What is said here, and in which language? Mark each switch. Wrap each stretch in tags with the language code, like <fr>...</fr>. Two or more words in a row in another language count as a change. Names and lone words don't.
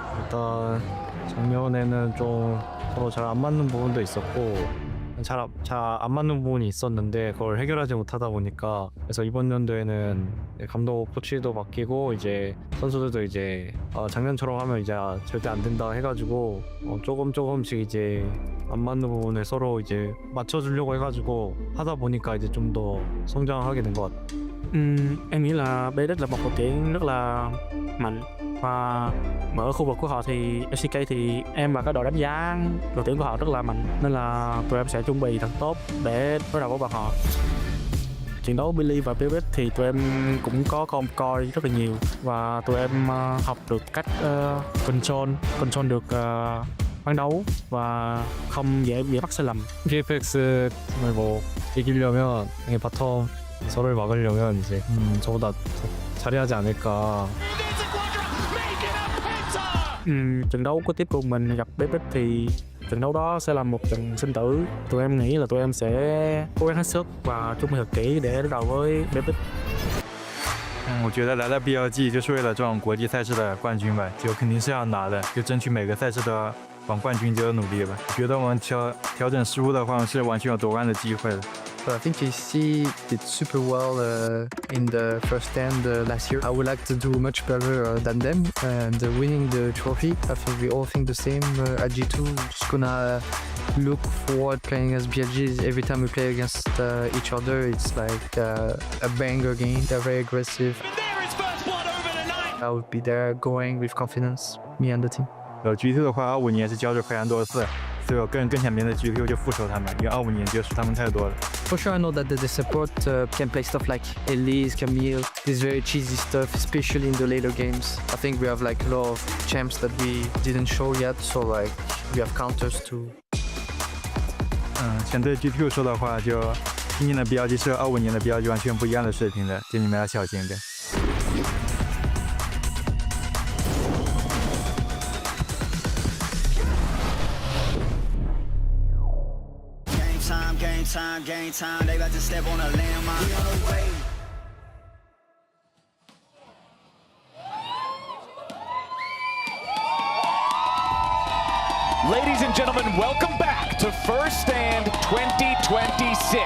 <ko>있었던 장면에는 좀 서로 잘 안 맞는 부분도 있었고 잘 안 맞는 부분이 있었는데 그걸 해결하지 못하다 보니까 그래서 이번 연도에는 감독 코치도 바뀌고 이제 선수들도 이제 작년처럼 하면 이제 절대 안 된다 해가지고 조금씩 이제 안 맞는 부분을 서로 이제 맞춰주려고 해가지고 하다 보니까 이제 좀 더 성장하게 된 것 같아요.</ko> <vi>Em nghĩ là BFX là một đội tuyển rất là mạnh và ở khu vực của họ thì FCK thì em và các đội đánh giá đội tuyển của họ rất là mạnh nên là tụi em sẽ chuẩn bị thật tốt để đối đầu với bọn họ. Trận đấu Billy và BFX thì tụi em cũng có coi rất là nhiều và tụi em học được cách control được ban đấu và không dễ mắc sai lầm.</vi> <ko>BFX 뭐 이기려면 바텀 서로를 막으려면 이제 저보다 더 잘해야지 않을까.</ko> <vi>Trận đấu của tiếp của mình gặp BFX thì trận đấu đó sẽ là một trận sinh tử. Tụi em nghĩ là tụi em sẽ cố gắng hết sức và chuẩn bị thật kỹ để đối đầu với BFX.</vi> <zh>我觉得来到 BLG 就是为了这种国际赛事的冠军吧，就肯定是要拿的，就争取每个赛事都往冠军就努力吧。觉得我们调整失误的话是完全有夺冠的机会的。</zh> <en>I think KC did super well in the first stand last year. I would like to do much better than them and winning the trophy. I think we all think the same at G2. Just gonna look forward playing as BLG. Every time we play against each other, it's like a banger game. They're very aggressive. I would be there going with confidence, me and the team.</en> <zh>G2 的话，25年是交手非常多次。 所以我更想面对 G2 就副手他们，因为25年就输他们太多了。</zh> <en>For sure, I know that the support can play stuff like Elise, Camille, this very cheesy stuff, especially in the later games. I think we have like a lot of champs that we didn't show yet, so like we have counters too.</en> <zh>想对 G2 说的话，就今年的 BLG 是25年的 BLG 完全不一样的水平的，就你们要小心点。</zh> <en>Game time, they about to step on a landmine. We on the way. Ladies and gentlemen, welcome back to First Stand 2026.</en>